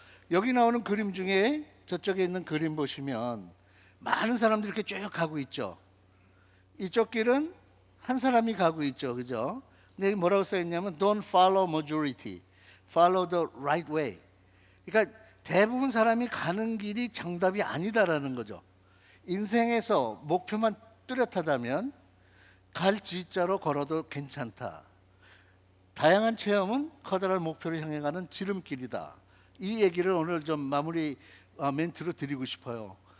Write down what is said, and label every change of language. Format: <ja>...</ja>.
<ko>여기 나오는 그림 중에 저쪽에 있는 그림 보시면 많은 사람들이 이렇게 쭉 가고 있죠. 이쪽 길은 한 사람이 가고 있죠, 그죠? 근데 여기 뭐라고 써 있냐면</ko> <en>Don't follow majority, follow the right way.</en> <ko>그러니까 대부분 사람이 가는 길이 정답이 아니다라는 거죠. 인생에서 목표만 뚜렷하다면 갈 G자로 걸어도 괜찮다. 다양한 체험은 커다란 목표를 향해 가는 지름길이다. 이 얘기를 오늘 좀 마무리 멘트로 드리고 싶어요.</ko>